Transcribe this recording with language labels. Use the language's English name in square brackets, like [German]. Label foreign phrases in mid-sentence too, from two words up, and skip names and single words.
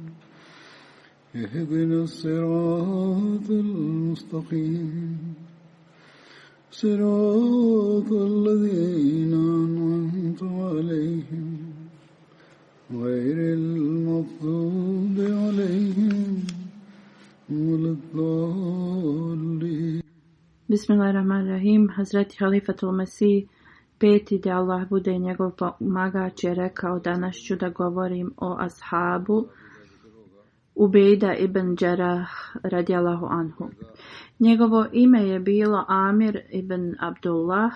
[Arabic] اهدنا الصراط المستقيم صراط الذين أنعمت عليهم غير المغضوب عليهم ولا الضالين. Bismillahirrahmanirrahim. [Bosnian] Hazreti Halifatul Mesih peti da Allah bude njegov pomagač je rekao: danas ću da govorim o ashabu Ubejda ibn Đerah [Arabic] رضي الله عنه. [Bosnian] Njegovo ime je bilo Amir ibn Abdullah.